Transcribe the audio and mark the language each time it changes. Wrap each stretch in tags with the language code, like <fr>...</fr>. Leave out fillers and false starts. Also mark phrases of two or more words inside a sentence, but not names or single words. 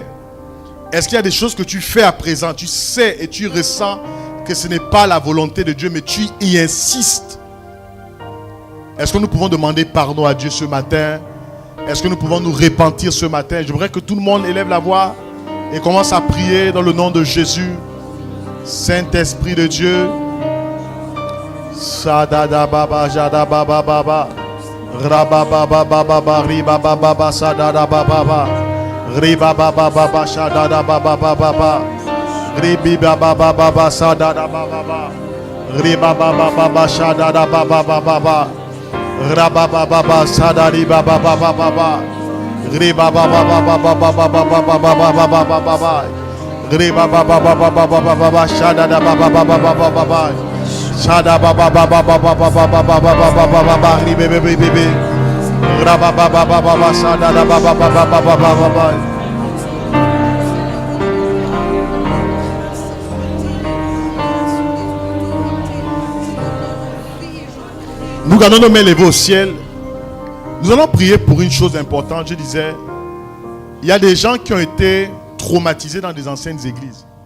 <fr>Est-ce qu'il y a des choses que tu fais à présent? Tu sais et tu ressens que ce n'est pas la volonté de Dieu, mais tu y insistes. Est-ce que nous pouvons demander pardon à Dieu ce matin? Est-ce que nous pouvons nous repentir ce matin? J'aimerais que tout le monde élève la voix et commence à prier dans le nom de Jésus. Saint-Esprit de Dieu. Sadada baba jada baba baba. Rababa baba baba riba baba baba sadada baba baba. Riba baba baba shadada baba baba. Ribi baba baba sadada baba baba. Riba baba baba shadada baba baba. Rababa baba sadari baba baba baba. Riba baba baba baba baba baba baba baba. Riba baba baba baba baba shadada baba baba baba. Shada baba baba baba baba baba baba baba ribe bebe bebe. Raba baba baba sadada baba baba baba. Nous gardons nos mains levées au ciel. Nous allons prier pour une chose importante. Je disais, il y a des gens qui ont été traumatisés dans des anciennes églises.</fr>